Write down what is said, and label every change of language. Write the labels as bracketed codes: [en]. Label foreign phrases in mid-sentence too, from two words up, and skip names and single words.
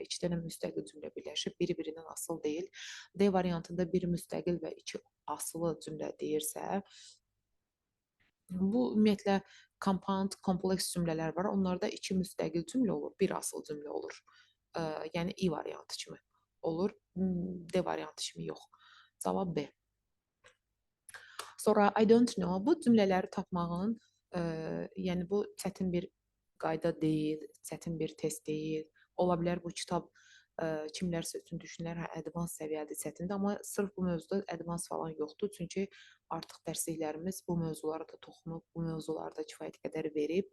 [az] İki dənə müstəqil cümlə birləşib, biri-birindən asılı deyil. D variantında bir müstəqil və iki asılı cümlə deyirsə, bu ümumiyyətlə compound, kompleks cümlələr var. Onlarda iki müstəqil cümlə olur, bir asılı cümlə olur. Yəni I variantı kimi olur, D variantı kimi yox. Cavab B. [en] Sonra I don't know, [az] bu cümlələri tapmağın, yəni bu çətin bir qayda deyil, çətin bir test deyil. Ola bilər bu kitab kimlərsə üçün düşünürlər, hə, advans səviyyədə çətindir, amma sırf bu mövzuda advans falan yoxdur. Çünki artıq dərsliklərimiz bu mövzulara da toxunub, bu mövzularda kifayət qədər verib.